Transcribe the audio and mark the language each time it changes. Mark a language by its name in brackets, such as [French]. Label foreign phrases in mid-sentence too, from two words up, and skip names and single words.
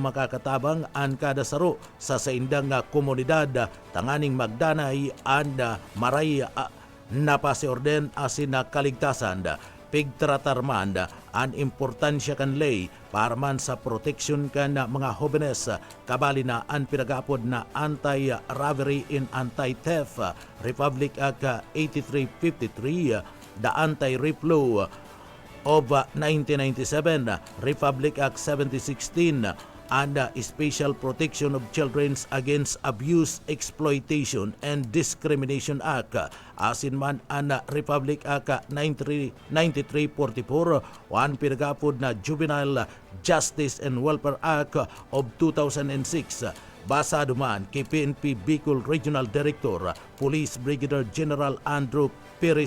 [Bikol] makakatabang ang kada saro sa saindang komunidad tanganing magdanay ang maray napasiorden asin kaligtasan pigtratarman ang importansya kan lay para man sa proteksyon kan mga hobenes kabali na ang pinagapod na Anti-Robbery and Anti-Theft Republic Act 8353, the Anti-Rape Law of 1997, Republic Act 7016, and Special Protection of Children Against Abuse, Exploitation, and Discrimination Act. Asin man ang Republic Act 9344, ang pinagapod na Juvenile Justice and Welfare Act of 2006. Basado man kay PNP Bicol Regional Director, Police Brigadier General Andrew Perez